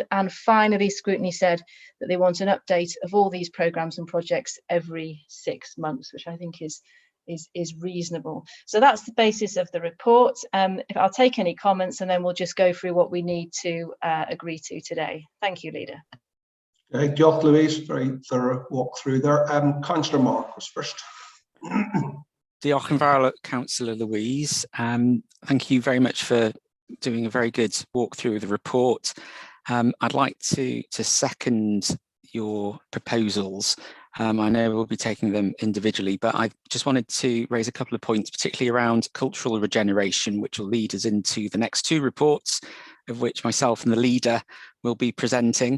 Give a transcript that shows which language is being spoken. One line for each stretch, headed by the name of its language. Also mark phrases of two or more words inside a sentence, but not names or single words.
English: And finally, Scrutiny said that they want an update of all these programmes and projects every 6 months, which I think is reasonable. So that's the basis of the report. If I'll take any comments and then we'll just go through what we need to agree to today. Thank you, Leader. Okay, Diolch, Louise. Very thorough walk through there. Councillor Mark was first.
Welsh: Diolch yn fawr,
English: Councillor Louise. Thank you very much for doing a very good walkthrough of the report. I'd like to second your proposals. I know we'll be taking them individually, but I just wanted to raise a couple of points, particularly around cultural regeneration, which will lead us into the next 2 reports, of which myself and the leader will be presenting.